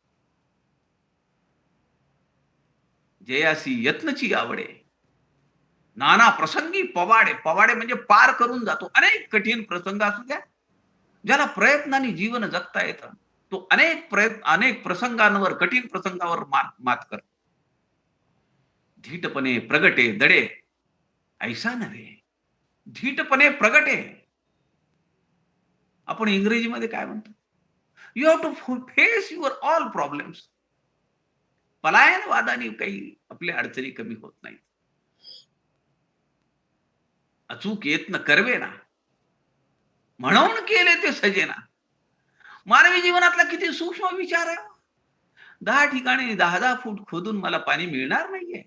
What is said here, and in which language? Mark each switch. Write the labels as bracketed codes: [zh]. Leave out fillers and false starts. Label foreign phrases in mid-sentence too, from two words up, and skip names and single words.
[mr] जयासी यत्नची आवडे, नाना प्रसंगी पवाडे. पवाडे म्हणजे पार करून जातो. अनेक कठीण प्रसंग असू द्या, ज्याला प्रयत्नाने जीवन जगता येतं, तो अनेक प्रसंगांवर, कठीण प्रसंगावर मात करतो. धीटपणे प्रगटे दडे, ऐसा नव्हे धीटपणे प्रगटे. आपण इंग्रजीमध्ये काय म्हणतो? [en] You have to face your all problems. [mr] पलायनवादाने काही आपल्या अडचणी कमी होत नाहीत. अचूक यत्न करवे ना, म्हणून केले ते सजेना. मानवी जीवनातला किती सूक्ष्म विचार आहे. 10 ठिकाणी 10 फूट खोदून मला पाणी मिळणार नाहीये.